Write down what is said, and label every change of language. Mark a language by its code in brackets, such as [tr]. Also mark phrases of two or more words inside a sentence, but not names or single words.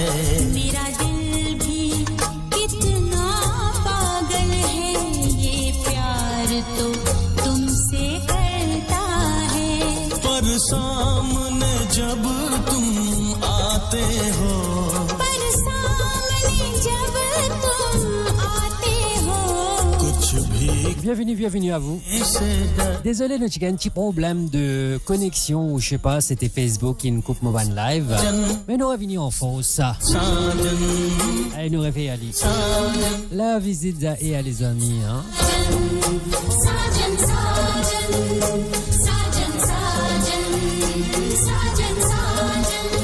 [hi] मेरा दिल भी कितना पागल है ये प्यार तो तुमसे करता है पर सामने जब तुम आते हो पर सामने जब तुम आते हो कुछ भी [fr] Bienvenue à vous. [hi] ऐसे डर [fr] Désolé, nous avons un petit problème de connexion ou je sais pas, c'était Facebook qui nous coupe mon van live. Mais nous revenons en force. [hi] साजन [fr] Allez, nous réveillons Ali. La visite et à les amis. Hein. [hi] साजन साजन साजन साजन साजन साजन